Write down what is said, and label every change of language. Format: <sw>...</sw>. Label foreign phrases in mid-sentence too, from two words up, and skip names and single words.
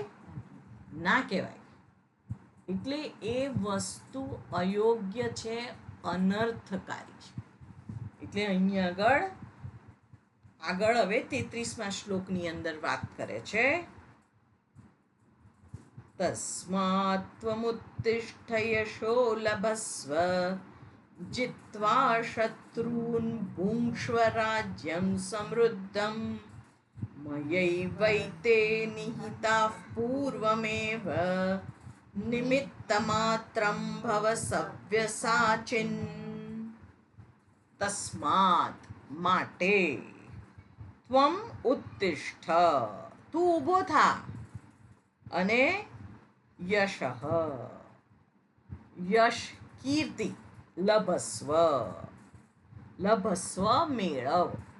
<gu>ના કહેવાય. એટલે એ વસ્તુ અયોગ્ય છે, અનર્થકારી છે. એટલે અહીંયા આગળ હવે 33મા શ્લોકની અંદર વાત કરે છે,</gu> <sa>तस्मात् त्वमुत्तिष्ठ यशो लभस्व जित्वा शत्रून् भुङ्क्ष्व राज्यं समृद्धं मयैवैते निहिताः पूर्वमेव निमित्तमात्रं भव सव्यसाचिन्.</sa> <gu>તસ્માત માટે,</gu> <sa>त्वम उत्तिष्ठ</sa> <gu>તું ઊભો થા, અને યશ યશ કીર્તિ,</gu> <sa>लभस्व लभस्व</sa> <gu>મેળવ,</gu>